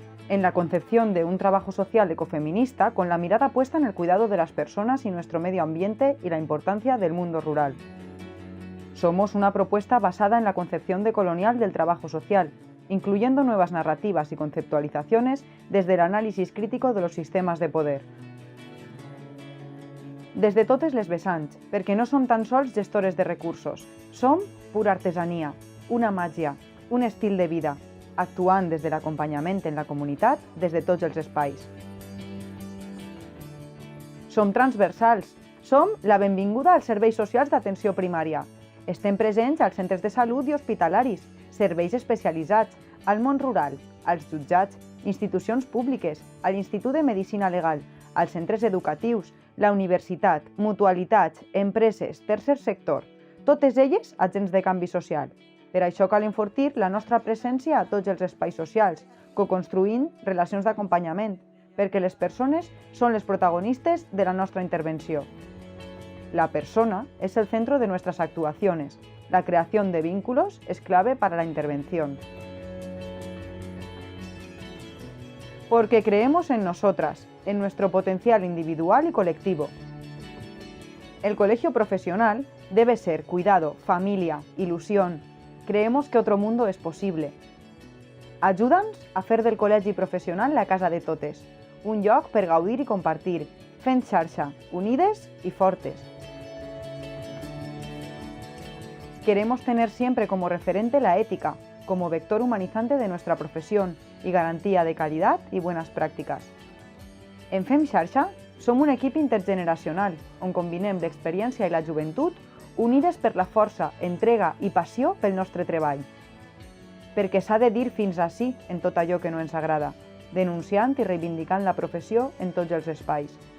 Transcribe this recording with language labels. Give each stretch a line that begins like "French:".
Spanish: En la concepción de un trabajo social ecofeminista con la mirada puesta en el cuidado de las personas y nuestro medio ambiente y la importancia del mundo rural. Somos una propuesta basada en la concepción decolonial del trabajo social, incluyendo nuevas narrativas y conceptualizaciones desde el análisis crítico de los sistemas de poder.
Catalan: Des de totes les vessants, perquè no som tan sols gestores de recursos, som pura artesania, una màgia, un estil de vida, actuant des de l'acompanyament en la comunitat des de tots els espais. Som transversals, som la benvinguda als serveis socials d'atenció primària. Estem presents als centres de salut i hospitalaris, serveis especialitzats, al món rural, als jutjats, institucions públiques, a l'Institut de Medicina Legal, als centres educatius, la universitat, mutualitats, empreses, tercer sector, totes elles agents de canvi social. Per això cal enfortir la nostra presència a tots els espais socials, coconstruint relacions d'acompanyament, perquè les persones són les protagonistes de la nostra intervenció.
Spanish: La persona es el centro de nuestras actuaciones. La creación de vínculos es clave para la intervención. Porque creemos en nosotras, en nuestro potencial individual y colectivo. El colegio profesional debe ser cuidado, familia, ilusión. Creemos que otro mundo es posible.
Catalan: Ajuda'ns a fer del col·legi professional la casa de totes, un lloc per gaudir i compartir, fent xarxa, unides y fortes.
Spanish: Queremos tener siempre como referente la ética, como vector humanizante de nuestra profesión y garantía de calidad y buenas prácticas.
Catalan: En Fem Xarxa som un equip intergeneracional on combinem l'experiència i la joventut unides per la força, entrega i passió pel nostre treball. Perquè s'ha de dir fins a sí en tot allò que no ens agrada, denunciant i reivindicant la professió en tots els espais.